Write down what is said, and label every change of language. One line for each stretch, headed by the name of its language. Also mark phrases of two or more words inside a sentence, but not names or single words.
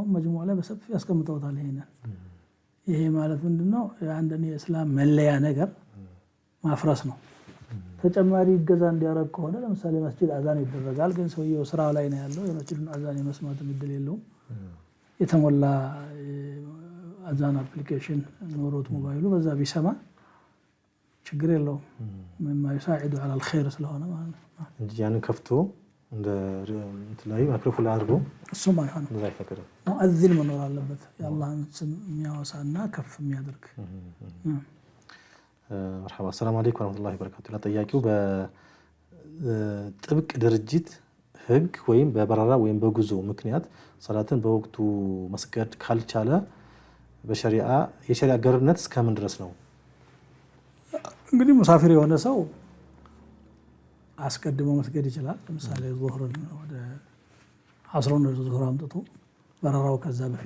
Amharic: መጅሙዓ ላይ በሰፊ ያስቀምጠውታል ይሄ ማለት ምንድነው የአንድን የእስላም መለያ ነገር ማፍረስ ነው ተጨማሪ ገዛ እንዲያረግ ከሆነ ለምሳሌ መስጂድ አዛን ይደረጋል ግን ሰውየው ስራው ላይ ነው ያለው የመስጂዱን አዛን የመስማት እድል የለውም የተሞላ አዛን አፕሊኬሽን ኖሮት ሞባይሉ በዛ ቢሰማ ችግር የለውም
Arabic: مما يساعد على الخير
Amharic: ስለሆነ ማለት ነው እንጂ ያንን ከፍቶ እንደ እንትላይ ማይክሮፎን አድርጎ እሱም አይሆንም እንደዛ ይፈቀደ ሙአዚን መኖር አለበት የአላህን ስም የሚያወሳና ከፍ የሚያደርግ
Arabic: مرحبا السلام عليكم ورحمة الله وبركاته
Amharic: ለጥያቄው በጥብቅ ድርጅት ህግ ወይም በበረራ ወይም በጉዞ ምክንያት ሰላትን በወቅቱ መስገድ ካልቻለ በሸሪዓ የሸሪዓ ገርነት እስከምን ድረስ ነው እንግዲህ ሙሳፊር የሆነ ሰው አስቀድሞ መስገድ ይችላል ለምሳሌ ዙህርን ወደ አስሩን ዙህር አምጥቶ በረራው ከዛ በፊት